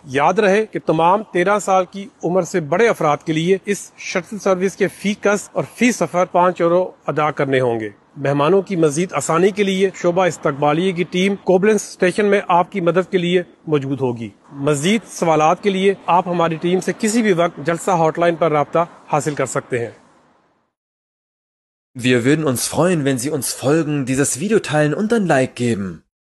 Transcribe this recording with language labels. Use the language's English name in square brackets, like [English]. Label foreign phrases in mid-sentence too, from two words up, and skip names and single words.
[Urdu] یاد رہے کہ تمام 13 سال کی عمر سے بڑے افراد کے لیے اس [English] shuttle service [Urdu] کے فی کس اور فی سفر 5 یورو ادا کرنے ہوں گے. مہمانوں کی مزید آسانی کے لیے شعبہ استقبالیہ کی ٹیم کوبلینز سٹیشن میں آپ کی مدد کے لیے موجود ہوگی. مزید سوالات کے لیے آپ ہماری ٹیم سے کسی بھی وقت جلسہ ہاٹ لائن پر رابطہ حاصل کر سکتے ہیں. [German] Wir würden uns freuen, wenn Sie uns folgen, dieses Video teilen und ein Like geben.